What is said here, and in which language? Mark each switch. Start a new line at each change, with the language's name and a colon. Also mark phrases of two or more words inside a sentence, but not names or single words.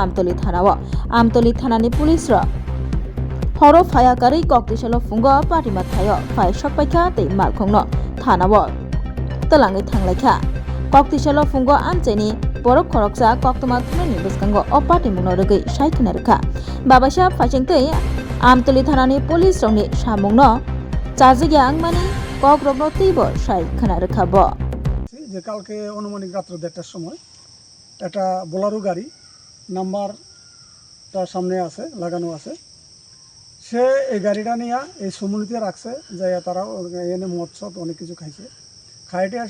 Kok Borok: amtoli thanani police ro horo phaya kari koktisalo fungo patima thayo phai sokpaikha tei malkhongno thanabo telangai thanglaikha koktisalo fungo amchini borok khoroksa koktoma thunani biskango opati muno rogei saikhna rekha babasa phachengtei Amtoli thanani police rongni samungno chajigya angmani kokrokno teibo sai khana rekhabo
Bangla: যে কালকে অনুমানিক রাত্র 1:30টার সময় একটা বোলারো গাড়ি নাম্বারটা সামনে আছে লাগানো আছে সে এই গাড়িটা নিয়ে এই সমুনিতে রাখছে যে তারা এনে মৎস্য অনেক কিছু খাইছে খাইতে আসে